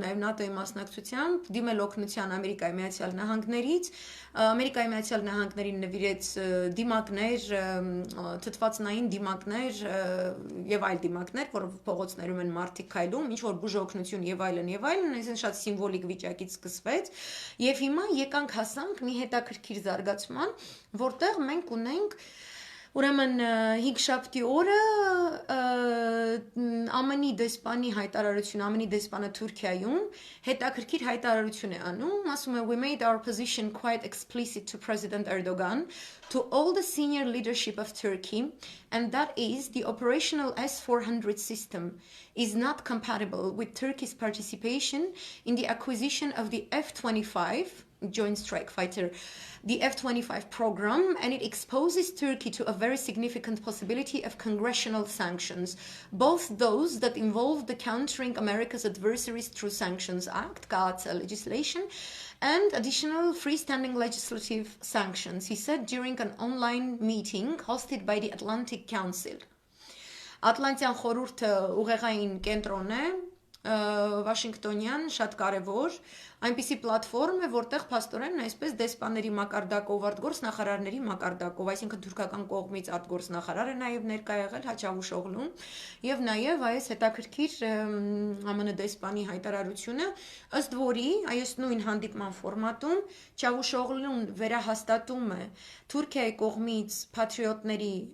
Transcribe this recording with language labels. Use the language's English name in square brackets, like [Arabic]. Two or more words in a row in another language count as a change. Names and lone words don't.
[Armenian] նաև ՆԱՏՕ-ի մասնակցությամբ դիմել օգնության Ամերիկայի Միացյալ Նահանգներից, Ամերիկայի Միացյալ Նահանգներին նվիրեց դիմակներ, թթվածնային դիմակներ եւ այլ դիմակներ, որ փողոցներում են մարդիկ քայլում, ինչ որ բուժօգնություն եւ այլն, այսինքն շատ սիմվոլիկ վիճակից սկսվեց, եւ հիմա եկանք հասանք մի հետաքրքիր զարգացման, որտեղ մենք ունենք ուրեմն 5 շաբթի օրը ԱՄՆ-ի դեսպանի հայտարարություն, ԱՄՆ-ի դեսպանը Թուրքիայում հետաքրքիր հայտարարություն է անում, ասում է [English] we made our position quite explicit to President Erdogan, to all the senior leadership of Turkey, and that is the operational S-400 system is not compatible with Turkey's participation in the acquisition of the F-25 Joint Strike Fighter, the F-25 program, and it exposes Turkey to a very significant possibility of congressional sanctions, both those that involve the Countering America's Adversaries Through Sanctions Act, CAATSA legislation, and additional freestanding legislative sanctions, he said during an online meeting hosted by the Atlantic Council. [Armenian] Ատլանտյան խորհուրդը ուղեղային կենտրոն է, Վաշինգտոնյան, շատ կարևոր, այնպիսի պլատֆորմ է, որտեղ փաստորեն այսպես դեսպանների մակարդակով, արտգործնախարարների մակարդակով, այսինքն թուրքական կողմից արտգործնախարար է նաև ներկա եղել Չավուշօղլուն, եւ նաև այս հետաքրքիր ԱՄՆ դեսպանի հայտարարությունը, ըստ որի այս նույն հանդիպման ֆորմատում Չավուշօղլուն վերահաստատում է Թուրքիայի կողմից patriotների